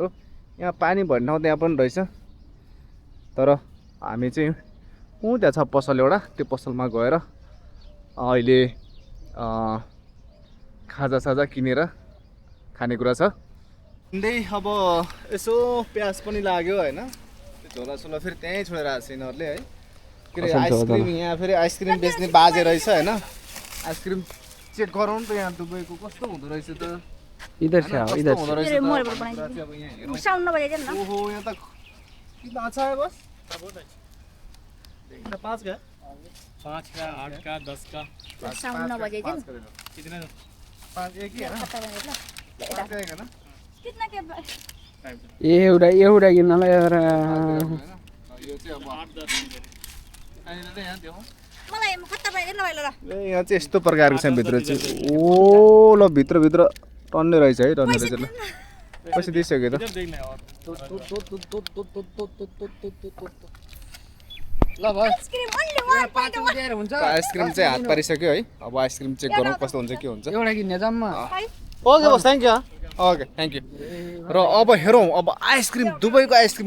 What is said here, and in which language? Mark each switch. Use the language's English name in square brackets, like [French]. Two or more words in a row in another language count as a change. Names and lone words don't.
[Nepali] यहाँ पानी भन्ने ठाउँ त्यहाँ पनि रहेछ, तर हामी चाहिँ त्यहाँ छ पसल एउटा, त्यो पसलमा गएर अहिले खाजासाजा किनेर खानेकुरा छ। अब यसो प्याज पनि लाग्यो होइन, त्यो झोलासोला फेरि त्यहीँ छोडेर आएको छ यिनीहरूले है। के अरे आइसक्रिम, यहाँ फेरि आइसक्रिम बेच्ने बाजे रहेछ होइन। आइसक्रिम चेक गरौँ त यहाँ दुबईको कस्तो हुँदो रहेछ त। [Hindi] इधर से आओ, इधर से। तेरे मोबाइल पर [Nepali] बनाइदिनु। साउन्ड नबजाइदिनु न। [Hindi] ओहो [Nepali] यहाँ त [Hindi] कितना अच्छा है बस। कितना 5 का 5 का 8 का 10 का [Nepali] साउन्ड नबजाइदिनु। [Hindi] कितने 5 एक ही है ना, [Nepali] खत्ता बनाइदिनु ल। [Hindi] 5 एक है ना। कितना के [Nepali] एउटा किन्नलाई यार यो चाहिँ अब 8-10 अहिले चाहिँ यहाँ देऊ। मलाई खत्ता बनाइदिनु ल ल। ए यहाँ चाहिँ यस्तो प्रकारको छ भित्र चाहिँ। ओ ल भित्र टन्ने रहेछ है, टन्ने रहेछ ल। पैसा दिइसक्यो त। [Hindi] इधर देखना और [Nepali] ल भयो आइसक्रिम अलि वान 5 रुपैयाँ दिएर हुन्छ। आइसक्रिम चाहिँ हात पारिसक्यो है। अब आइसक्रिम चेक गरौँ कस्तो हुन्छ के हुन्छ। एउटा किन्ने जम्मा [English] okay bas, thank you. okay thank you. [Nepali] र अब हेरौँ अब आइसक्रिम, दुबईको आइसक्रिम।